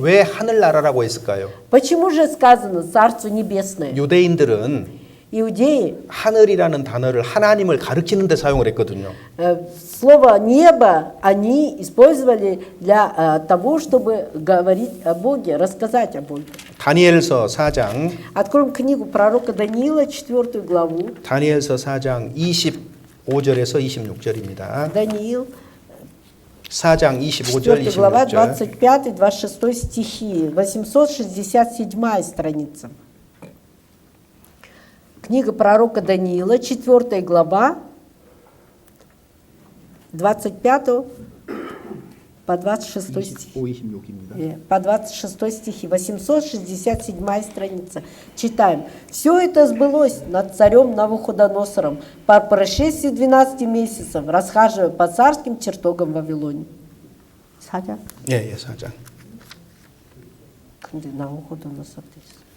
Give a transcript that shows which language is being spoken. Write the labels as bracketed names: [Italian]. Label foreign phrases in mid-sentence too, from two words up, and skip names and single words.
[Korean] 왜 하늘 나라라고 했을까요? [Russian] Почему же сказано Царство Небесное? [Korean] 유대인들은 [Russian] Иудеи [Korean] 하늘이라는 단어를 하나님을 가리키는 데 사용을 했거든요. [Russian] слово «небо» они использовали для того, чтобы говорить о Боге, рассказать о Боге. [Korean] 다니엘서 4장 [Russian] Откроем книгу пророка Даниила, 4 главу. [Korean] 다니엘서 4장 25절에서 26절입니다. [Russian] Даниил, [Korean] 4장 25절 [Russian] 4 глава, [Korean] 26절. [Russian] 25-26 стихи, 867 страница. Книга пророка Даниила, 4 глава, 25 по 26 стихи. [Korean] 26입니다. [Russian] По 26 стихи, 867 страница. Читаем. «Все это сбылось над царем Навуходоносором по прошествии 12 месяцев, расхаживая по царским чертогам в Вавилоне». [Korean] 사장? 예, 4장. 근데 나우호도노서 있어.